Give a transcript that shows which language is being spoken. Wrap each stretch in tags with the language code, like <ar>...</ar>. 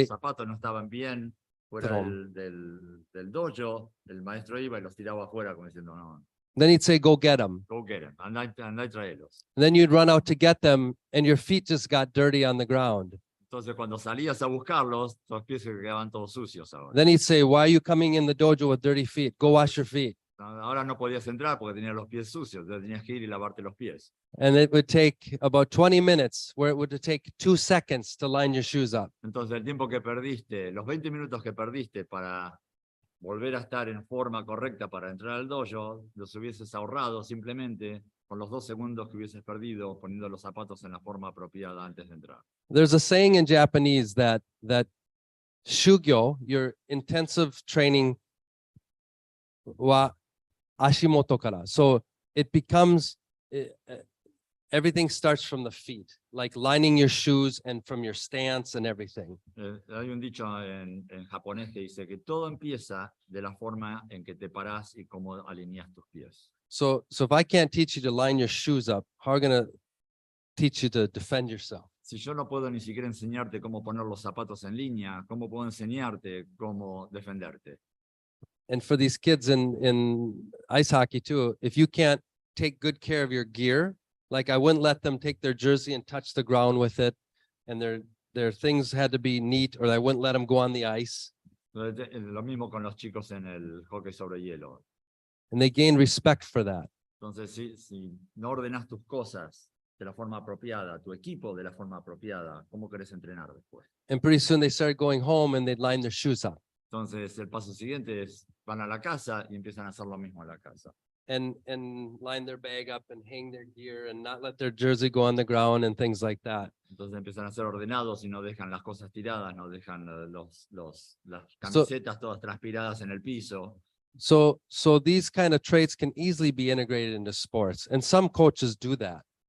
<es>los zapatos no estaban bien fuera Trom. del dojo, el maestro iba y los tiraba afuera como diciendo, no,</es> <en>then he'd say, go get them. go get them,</en> <es>andá y traelos.</es> <en>And then you'd run out to get them, and your feet just got dirty on the ground.</en> <es>Entonces cuando salías a buscarlos, los pies se quedaban todos sucios ahora.</es> <en>Then he'd say, why are you coming in the dojo with dirty feet? Go wash your feet.</en> <es>Ahora no podías entrar porque tenías los pies sucios, entonces tenías que ir y lavarte los pies.</es> <en>And it would take about 20 minutes, where it would take 2 seconds to line your shoes up.</en> <es>Entonces el tiempo que perdiste, los 20 minutos que perdiste para volver a estar en forma correcta para entrar al dojo, los hubieses ahorrado simplemente con los 2 segundos que hubieses perdido poniendo los zapatos en la forma apropiada antes de entrar.</es> <en>There's a saying in Japanese that shugyo, your intensive training,</en> <ja>wa ashimoto kara.</ja> <en>So it becomes, everything starts from the feet, like lining your shoes and from your stance and everything.</en> <es>Hay un dicho en japonés que dice que todo empieza de la forma en que te parás y cómo alineas tus pies.</es> <en>So if I can't teach you to line your shoes up, how are we going to teach you to defend yourself?</en> <es>Si yo no puedo ni siquiera enseñarte cómo poner los zapatos en línea, ¿cómo puedo enseñarte cómo defenderte?</es> <en>And for these kids in ice hockey too, if you can't take good care of your gear, like I wouldn't let them take their jersey and touch the ground with it, and their things had to be neat, or I wouldn't let them go on the ice.</en> <es>Lo mismo con los chicos en el hockey sobre hielo.</es> <en>And they gain respect for that.</en> <es>Entonces, si no ordenas tus cosas de la forma apropiada, tu equipo de la forma apropiada, ¿cómo querés entrenar después?</es> <en>And pretty soon they started going home and they'd line their shoes up.</en> <es>Entonces, el paso siguiente es, van a la casa y empiezan a hacer lo mismo en la casa.</es> <en>And line their bag up and hang their gear and not let their jersey go on the ground and things like that.</en> <es>Entonces empiezan a ser ordenados y no dejan las cosas tiradas, no dejan las camisetas todas transpiradas en el piso.</es> <en>So these kind of traits can easily be integrated into sports, and some coaches do that.</en>